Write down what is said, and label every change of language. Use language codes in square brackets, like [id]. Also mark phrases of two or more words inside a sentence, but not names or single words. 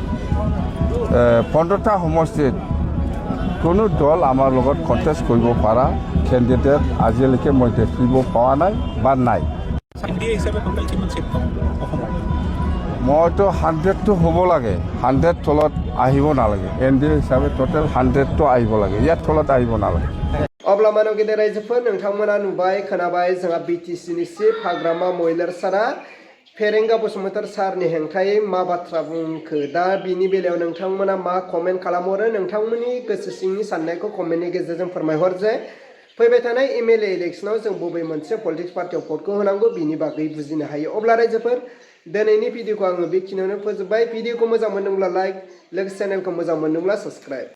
[as] 15টা সমষ্টিত কোনো দল আমাৰ লগত কণ্টেষ্ট কৰিব পৰা কেণ্ডিডেট আজিলৈকে মই দেখিব পোৱা নাই বা নাই মইতো 100টো হ'ব লাগে 100 তলত আহিব নালাগে NDA হিচাপে টোটেল 100টো আহিব লাগে ইয়াত তলত আহিব নালাগে [brx] अब्ला मानव गेदेर रायजोफोर नोंथांमोना नुबाय खोनाबाय जोंहा बिटिसिनि चिफ हाग्रामा महिलारसारा फेरेंगा बसुमतार सारनि हेंथायै मा बाथ्रा बुंखो दा बिनि बेलायाव नोंथांमोना मा कमेन्ट खालामहरो नोंथांमोननि गोसो सिंनि साननायखौ कमेन्टनि गेजेरजों फोरमायहर जे फैबाय थानाय MLA इलेक्शनाव जों बबे मोनसे पलिटिक्स पार्टियाव भटखौ होनांगौ बिनि बागै बुजिनो हायो अब्ला रायजोफोर दिनैनि भिडिअखौ आङो बेखिनियावनो फोजोबबाय भिडिअखौ मोजां मोनदोंब्ला लाइक लोगोसे चेनेलखौ मोजां मोनदोंब्ला साबस्क्राइब